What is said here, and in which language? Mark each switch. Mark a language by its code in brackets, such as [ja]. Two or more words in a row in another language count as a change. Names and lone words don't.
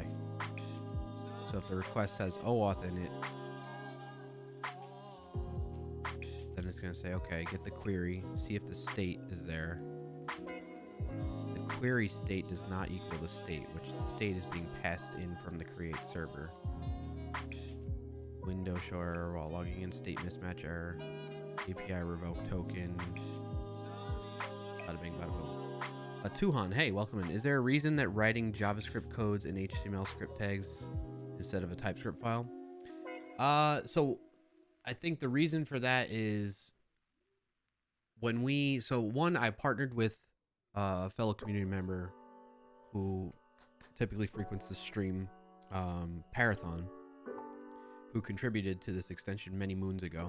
[en] So if the request has OAuth in it, then it's going to say, okay, get the query, see if the state is there. The query state does not equal the state, which the state is being passed in from the create server. Window show error while logging in, state mismatch error, API revoke token. Bada bing, bada boom. Tuhan, hey, welcome in. Is there a reason that writing JavaScript codes in HTML script tags instead of a TypeScript file? So I think the reason for that is one, I partnered with a fellow community member who typically frequents the stream, Parathon, who contributed to this extension many moons ago.